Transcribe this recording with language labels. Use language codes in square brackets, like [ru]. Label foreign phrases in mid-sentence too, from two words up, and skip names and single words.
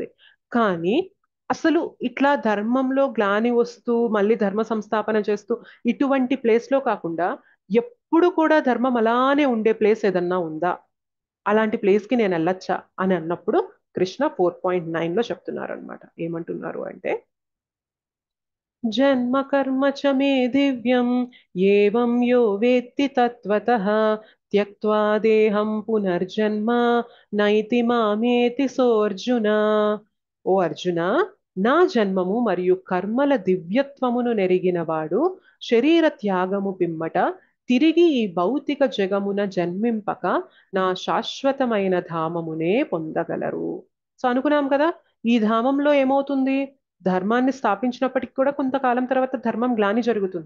[te] కానీ అసలు ఇట్లా ధర్మంలో గ్లాని వస్తూ మళ్ళీ ధర్మ సంస్థాపన చేస్తూ ఇటువంటి ప్లేస్ లో కాకుండా ఎప్పుడు కూడా ధర్మం అలానే ఉండే ప్లేస్ ఏదన్నా ఉందా, అలాంటి ప్లేస్ కి నేను వెళ్ళొచ్చా అని అన్నప్పుడు కృష్ణ 4.9 లో చెప్తున్నారు అనమాట. ఏమంటున్నారు అంటే [sa] జన్మ కర్మ చ మే దివ్యం ఏవం యో వేత్తి తత్వతః త్యక్త్వా దేహం పునర్జన్మ నైతి మామేతి సోర్జున. [te] ఓ అర్జున, నా జన్మము మరియు కర్మల దివ్యత్వమును నెరిగినవాడు శరీర త్యాగము పిమ్మట తిరిగి ఈ భౌతిక జగమున జన్మింపక నా శాశ్వతమైన ధామమునే పొందగలరు. సో అనుకున్నాం కదా, ఈ ధామంలో ఏమవుతుంది, ధర్మాన్ని స్థాపించినప్పటికీ కూడా కొంతకాలం తర్వాత ధర్మం గ్లాని జరుగుతుంది.